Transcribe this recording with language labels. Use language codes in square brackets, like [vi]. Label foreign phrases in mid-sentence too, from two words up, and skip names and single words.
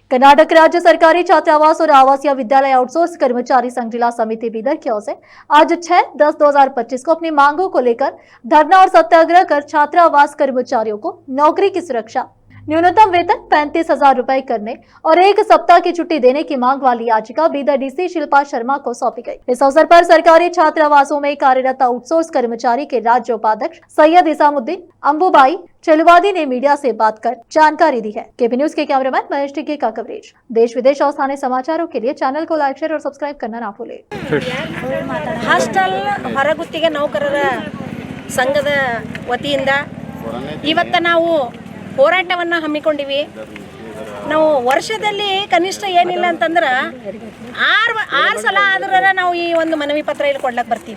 [hi] कर्नाटक राज्य सरकारी छात्रावास और आवासीय विद्यालय आउटसोर्स कर्मचारी संघ जिला समिति बीदर की ओर से आज 6/10/2025 को अपनी मांगों को लेकर धरना और सत्याग्रह कर छात्रावास कर्मचारियों को नौकरी की सुरक्षा, न्यूनतम वेतन 35,000 रुपए करने और 1 सप्ताह की छुट्टी देने की मांग वाली याचिका बीदर डीसी शिल्पा शर्मा को सौंपी गई। इस अवसर पर सरकारी छात्रावासों में कार्यरत आउटसोर्स कर्मचारी के राज्य उपाध्यक्ष सैयद इसामुद्दीन अंबुबाई चलवादी ने मीडिया से बात कर जानकारी दी है। केपी न्यूज के कैमरामैन महेश टिक्के का कवरेज। देश विदेश और स्थानीय समाचारों के लिए चैनल को लाइक, शेयर और सब्सक्राइब करना ना भूलें। [kn] ಹಾಸ್ಟೆಲ್ ಹೊರಗುತ್ತಿಗೆ ನೌಕರರ ಸಂಘದ ವತಿಯಿಂದ ಇವತ್ತು ನಾವು ಹೋರಾಟವನ್ನು ಹಮ್ಮಿಕೊಂಡಿವಿ. ನಾವು ವರ್ಷದಲ್ಲಿ ಕನಿಷ್ಠ ಏನಿಲ್ಲ ಅಂತಂದ್ರೆ ಆರು ಸಲ ಆದ್ರೆ ನಾವು ಈ ಒಂದು ಮನವಿ ಪತ್ರ ಇಲ್ಲಿ ಕೊಡ್ಲಕ್ಕೆ ಬರ್ತೀವಿ.